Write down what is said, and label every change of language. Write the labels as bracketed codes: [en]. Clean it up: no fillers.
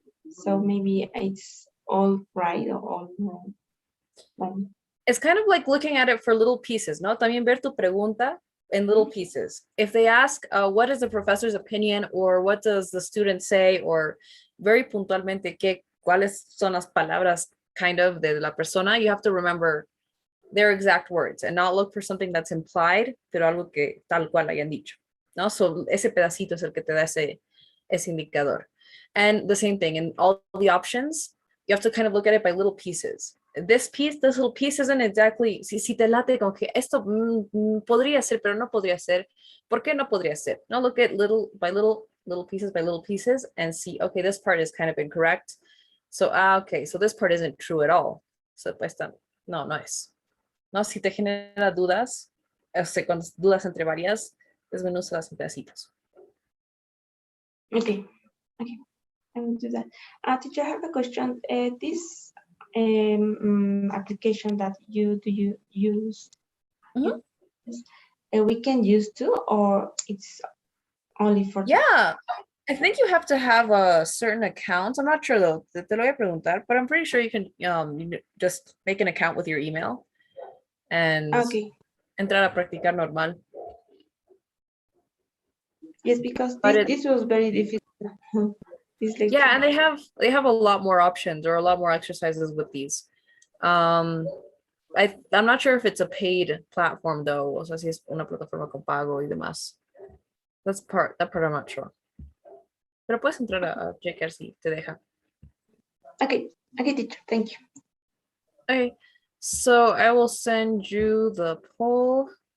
[en] So maybe it's all right or all wrong. It's kind of like looking at it for little pieces, [es] ¿no? También ver tu pregunta [en] in little pieces. If they ask, what is the professor's opinion, or what does the student say, or very [es] puntualmente, cuáles son las palabras [en] kind of [es] de la persona, [en] you have to remember their exact words and not look for something that's implied, [es] pero algo que tal cual hayan dicho. ¿No? So ese pedacito es el que te da ese indicador. [en] And the same thing in all the options, you have to kind of look at it by little pieces. This little piece isn't exactly, [es] si te late como que esto podría ser, pero no podría ser. ¿Por qué no podría ser? [en] No, look at little pieces and see, okay, this part is kind of incorrect. So, okay, so this part isn't true at all. [es] So, pues, no es. No, si te genera dudas, con dudas entre varias, desmenúzalas en pedacitos. [en] Okay. I will do that. Teacher, I have a question. This application that you use, Mhm. We can use too, or it's only for Yeah, I think you have to have a certain account. I'm not sure though. [es] Te lo voy a preguntar, [en] but I'm pretty sure you can just make an account with your email and Okay. [es] entrar a practicar normal. [en] Yes, because But this was very difficult. This lecture. Yeah, and they have a lot more options or a lot more exercises with these. I'm not sure if it's a paid platform though. [es] O sea, si es una plataforma con pago y demás. [en] That part I'm not sure. [es] Pero puedes entrar a checar si te deja. [en] Okay, teacher, thank you. Okay, so I will send you the poll.